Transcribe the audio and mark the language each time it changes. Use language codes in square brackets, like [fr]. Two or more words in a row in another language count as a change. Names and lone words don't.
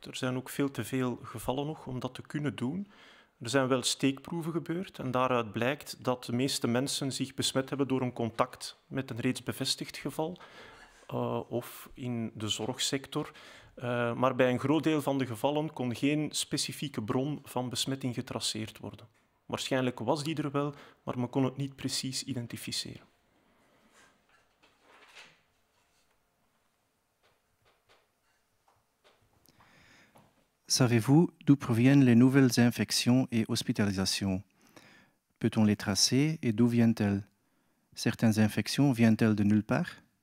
[nl] Er zijn ook veel te veel gevallen nog om dat te kunnen doen. Er zijn wel steekproeven gebeurd en daaruit blijkt dat de meeste mensen zich besmet hebben door een contact met een reeds bevestigd geval of in de zorgsector. Maar bij een groot deel van de gevallen kon geen specifieke bron van besmetting getraceerd worden. Waarschijnlijk was die er wel, maar men kon het niet precies identificeren. [fr] Savez-vous d'où proviennent les nouvelles infections et hospitalisations? Peut-on les tracer et d'où viennent-elles? Certaines infections viennent-elles de nulle part?